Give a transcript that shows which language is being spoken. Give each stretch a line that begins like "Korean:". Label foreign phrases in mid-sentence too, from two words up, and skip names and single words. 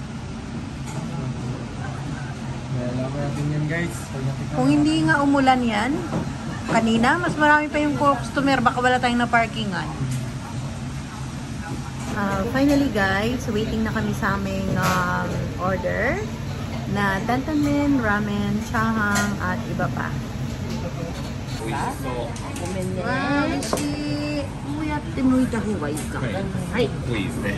Filipino: Kung hindi nga umulan yan, kanina, mas marami pa yung customer, baka wala tayong na-parkingan.
English: Finally guys,
Filipino: waiting na kami sa aming order na Tantanmen, ramen, chahang, at iba pa. Oishi!
Japanese: こうやって剥いた方がいいか。はい。多いですね。